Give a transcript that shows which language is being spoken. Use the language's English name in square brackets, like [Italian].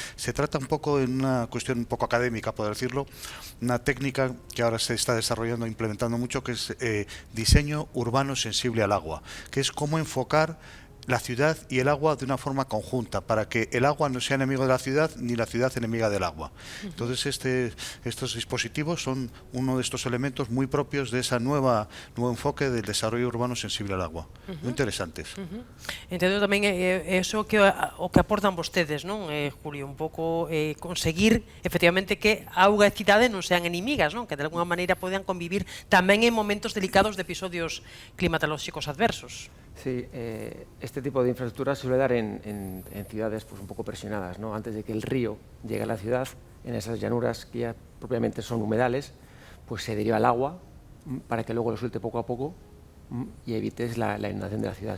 [Spanish] Se trata un poco en una cuestión un poco académica, por decirlo, una técnica que ahora se está desarrollando e implementando mucho, que es diseño urbano sensible al agua, que es cómo enfocar la ciudad y el agua de una forma conjunta, para que el agua no sea enemigo de la ciudad ni la ciudad enemiga del agua. Entonces estos dispositivos son uno de estos elementos muy propios de ese nuevo enfoque del desarrollo urbano sensible al agua. Muy interesantes. [Galician] Entendo tamén eso que o que aportan vostedes, non, Julio, un pouco conseguir efectivamente que auga e cidade non sean enemigas, non, que de alguna maneira podan convivir tamén en momentos delicados de episodios climatolóxicos adversos. [Spanish] Sí, este tipo de infraestructura se suele dar en ciudades pues, un poco presionadas, ¿no? Antes de que el río llegue a la ciudad, en esas llanuras que ya propiamente son humedales, pues se deriva el agua para que luego lo suelte poco a poco y evites la inundación de la ciudad.